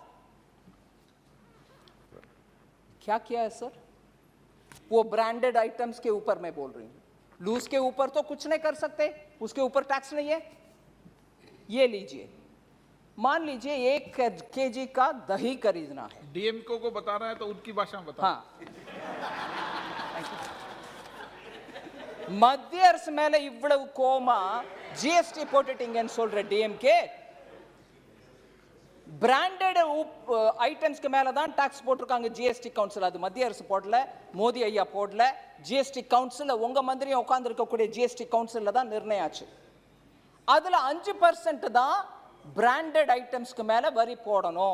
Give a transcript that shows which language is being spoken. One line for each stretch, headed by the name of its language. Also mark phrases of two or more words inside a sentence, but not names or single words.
Hindi: क्या किया है सर, वो
English: branded items
Hindi: के ऊपर मैं बोल रही हूं, लूज के ऊपर तो कुछ नहीं कर सकते, उसके ऊपर टैक्स नहीं है। ये लीजिए, मान लीजिए 1 केजी का दही खरीदना है, डीएमके को बताना है तो उनकी भाषा में बताओ। हाँ,
Tamil: மத்திய அரசு மேல இவ்வளவு கோமா ஜிஎஸ்டி போட்டுட்டீங்கன்னு சொல்ற டிஎம்கே,
English: branded itemsக்கு
Tamil: மேல தான் டாக்ஸ் போட்டிருக்காங்க ஜிஎஸ்டி கவுன்சில், அது மத்திய அரசு போடல, மோடி ஐயா போடல, ஜிஎஸ்டி கவுன்சில் உங்க மந்திரியும் உட்கார்ந்து இருக்கக்கூடிய ஜிஎஸ்டி கவுன்சில்ல தான் நிர்ணயம் ஆச்சு, அதுல 5% தான்
English: branded itemsக்கு
Tamil: மேல வரி போடணும்।